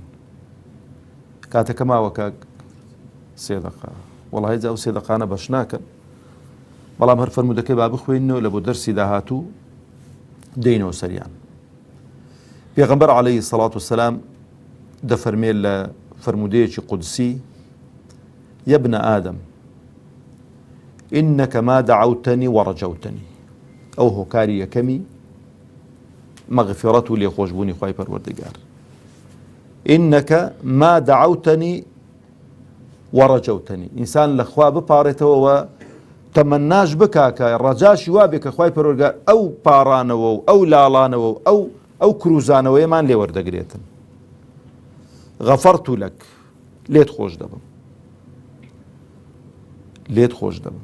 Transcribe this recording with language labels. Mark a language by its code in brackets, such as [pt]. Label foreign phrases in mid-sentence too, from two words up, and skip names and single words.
[ckb] کاتەکە ماوەکە سێ دەقا وەڵاهی جا ئەو سێ دەقانە بەش ناکەن، بەڵام هەر فەرموودەکەی با بخوێنینەوە لە بۆ دەرسی داهاتوو دێنەوە سەریان. پێغەمبەر [ar] عەلەیهی سەڵات وسەلام [ckb] دەفەرمێ لە فەرموودەیەکی قودسی [ar] يا ابن آدم إنك ما دعوتني ورجوتني. [ckb] ئەو هۆکاری یەکەمی مەغفیرەت و لێخۆشبوونی خوای پەروەردگار. [ar] إنك ما دعوتني ورجوتني، [ckb] ئینسان لە خوا بپارێتەوە و تەمەناش بکا کە ڕەجاشی وا بێ کە خوای پەروەردگار ئەو پاڕانەوە و ئەو لاڵانەوە و ئەو کروزانەوەیەمان لێ وەردەگرێتن. [ar] غەفەرت لەک، [ckb] لێت خۆش دەبم، لێت خۆش دەبم.